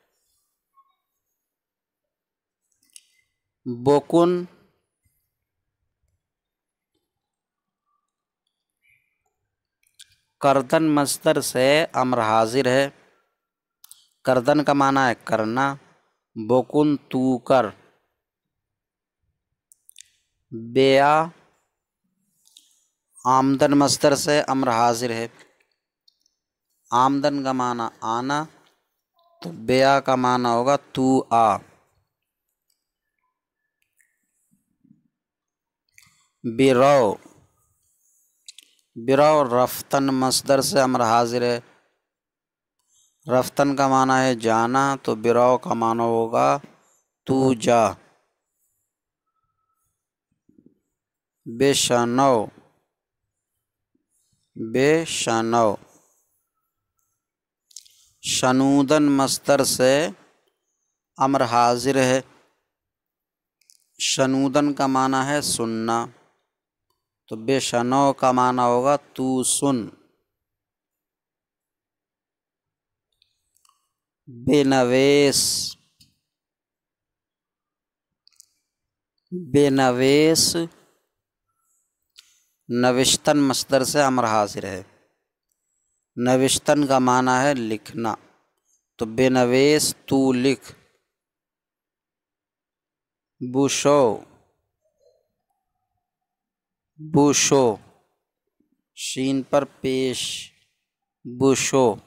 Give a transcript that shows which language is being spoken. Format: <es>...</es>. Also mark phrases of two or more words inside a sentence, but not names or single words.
<ur>بوکن، کردن مصدر سے امر حاضر ہے، کردن کا معنی ہے کرنا، بوکن تو کر۔ بیا، آمدن مصدر سے امر حاضر ہے، آمدن کا معنی آنا، تو بیا کا معنی ہوگا تو آ۔ برو، برو رفتن مصدر سے امر حاضر ہے، رفتن کا معنی ہے جانا، تو برو کا معنی ہوگا تو جا۔ بے شنو، بے شنو، شنودن مصدر سے امر حاضر ہے، شنودن کا معنی ہے سننا، تو بے شنو کا معنی ہوگا تو سن۔ بے نویس، بے نویس نوشتن مصدر سے امر حاضر ہے، نوشتن کا معنی ہے لکھنا، تو بے نویس تو لکھ۔ بوشو، بوشو شین پر پیش، بوشو،</ur>